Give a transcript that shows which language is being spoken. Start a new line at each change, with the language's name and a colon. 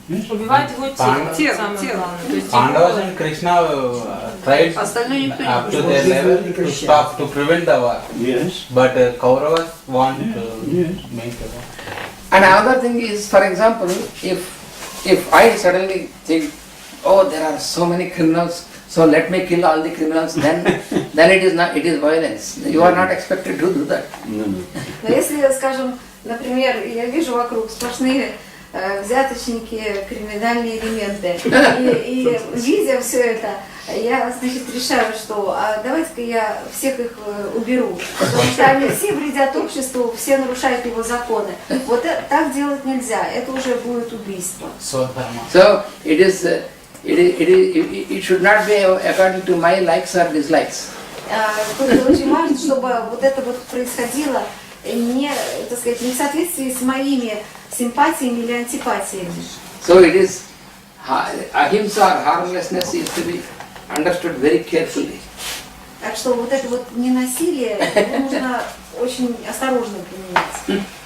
Russian: Убивает его тело, самое главное.
English: Pandavas and Krishna tried up to their level to stop, to prevent the war. Yes. But Kauravas want to make the war. And another thing is, for example, if I suddenly think, oh, there are so many criminals, so let me kill all the criminals, then it is violence. You are not expected to do that. No.
Russian: Но если, скажем, например, я вижу вокруг сплошные взяточники, криминальные элементы, и видя все это, я, значит, решаю, что давайте-ка я всех их уберу, потому что они все вредят обществу, все нарушают его законы. Вот так делать нельзя, это уже будет убийство.
English: So it is it should not be according to my likes or dislikes.
Russian: Тут очень важно, чтобы вот это вот происходило не, так сказать, не в соответствии с моими симпатиями или антипатиями.
English: So it is ahimsa or harmlessness is to be understood very carefully.
Russian: Так что вот это вот ненасилие нужно очень осторожно применять.